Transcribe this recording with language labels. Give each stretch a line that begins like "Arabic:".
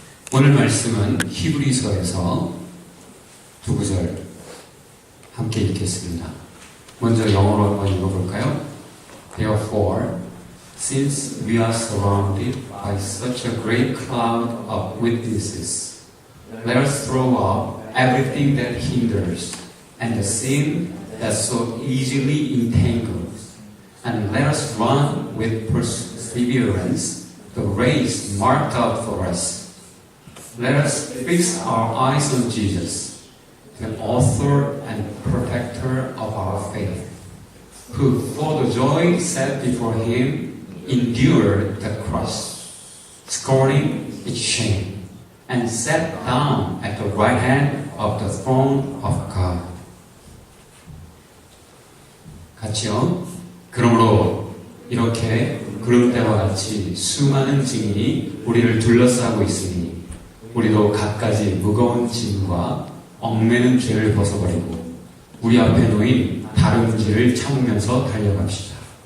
Korean: 오늘 말씀은 히브리서에서 두 구절 함께 읽겠습니다. 먼저 영어로 한번 읽어볼까요?
English: Therefore, since we are surrounded by such a great cloud of witnesses, let us throw off everything that hinders and the sin that so easily entangles, and let us run with perseverance the race marked out for us. Let us fix our eyes on Jesus, the author and perfecter of our faith, who for the joy set before him endured the cross, scorning its shame, and sat down at the right hand of the throne of God.
Korean: 같이요. 그러므로 이렇게 구름 때와 같이 수많은 증인이 우리를 둘러싸고 있으니 우리도 갖가지 무거운 짐과 얽매는 죄를 벗어버리고 우리 앞에 놓인 다른 길을 참으면서 달려갑시다.